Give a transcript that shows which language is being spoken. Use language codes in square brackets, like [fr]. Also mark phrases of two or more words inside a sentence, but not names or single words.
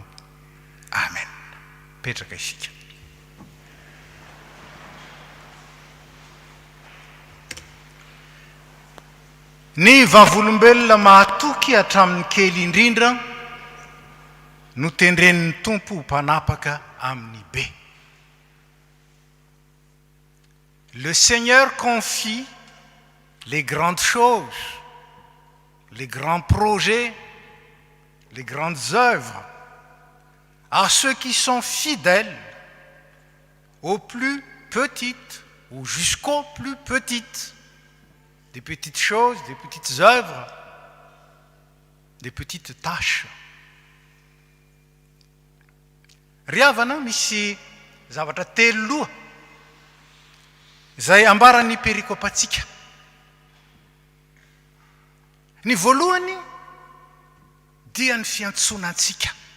[mg] Amen. Petraka isika. Ny vavolombelona mahatoky hatramin'ny kely indrindra no tendrenin'ny Tompo mpanapaka amin'ny be. [fr] Le Seigneur confie les grandes choses, les grands projets, les grandes œuvres à ceux qui sont fidèles aux plus petites ou jusqu'aux plus petites, des petites choses, des petites œuvres, des petites tâches. [mg] Ry havana misy zavatra telo loha izay ambaran'ny perikopantsika. Ny voalohany dia ny fiantsonantsika.